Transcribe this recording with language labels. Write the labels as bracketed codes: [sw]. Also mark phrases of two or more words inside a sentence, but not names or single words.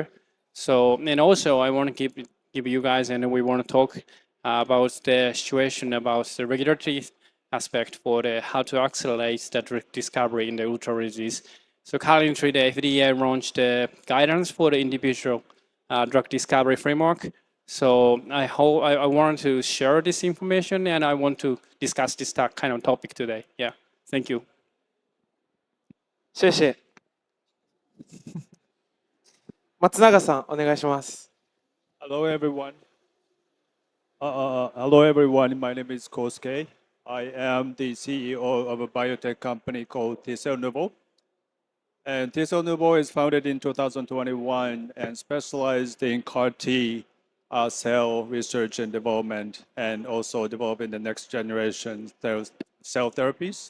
[en] So and also I want to give you guys and we want to talk about the situation about the regulatory aspect for the how to accelerate that discovery in the ultra rare disease. So currently the FDA launched the guidance for the individual drug discovery framework. So I want to share this information and I want to discuss this kind of topic today. Yeah, thank you. [zh] 谢谢。 [ja] 松永さん、お願いします。 [en] Hello, everyone. Hello, everyone. My name is Kosuke. I am the CEO of a biotech company called T-Cell Nouveau. And T-Cell Nouveau is founded in 2021 and specialized in CAR T cell research and development, and also developing the next generation cell therapies.